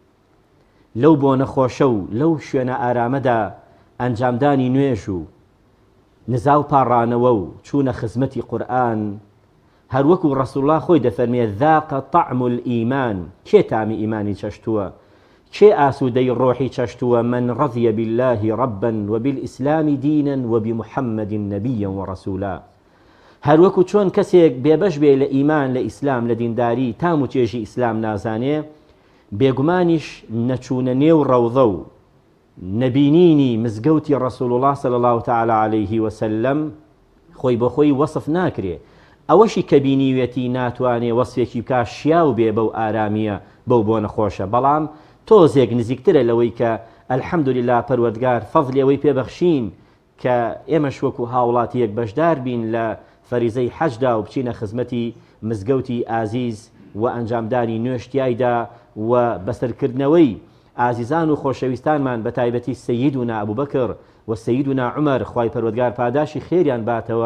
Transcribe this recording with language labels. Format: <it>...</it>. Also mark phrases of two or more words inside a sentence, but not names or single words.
<ckb>لەو بۆ نەخۆشە و لەو شوێنە ئارامەدا ئەنجامدانی نوێژ و نزاو پاڕانەوە و چوونە خزمەتی قورئان، هەروەکو ڕەسوڵڵا خۆی دەفەرمێ</ckb> <ar>ذاقە طعم الئیمان،</ar> <ckb>کێ تامی ئیمانی چەشتووە، کێ ئاسوودەی ڕۆحی چەشتووە،</ckb> <ar>من رضي بالله ربا وبالإسلام دينا وبمحمد نبيا ورسولا.</ar> <ckb>هەروەکو چۆن کەسێک بێبەش بێ لە ئیمان لە ئیسلام لە دینداری تام و چێژی ئیسلام نازانێ، بێگومانیش نەچوونە نێو ڕەوضە و نەبینینی مزگەوتی ڕەسوڵ الله</ckb> <ar>صلی الله تعالی عليه وسلم</ar> <ckb>خۆی بە خۆی وەصف ناکرێ. ئەوەشی کە بینیوێتی ناتوانێ وەصفێکی بکا شیاو بێ بەو ئارامیە بەو بۆ نەخۆشە، بەڵام تۆزێک نزیکترە لەوەی کە ئەلحەمدولله پەروەردگار فەضلی ئەوەی پێبەخشین کە ئێمەش وەکو هاوڵاتیەک بەشدار بین لە فەریزەی حەجدا و بچینە خزمەتی مزگەوتی ئازیز و ئەنجامدانی نوێشتیایدا و بەسەرکردنەوەی ئازیزان و خۆشەویستانمان بە تایبەتی سەییدونا ئەبوبەکر و سەییدونا عومەر خوای پەروەردگار پاداشی خێریان باتەوە.</ckb>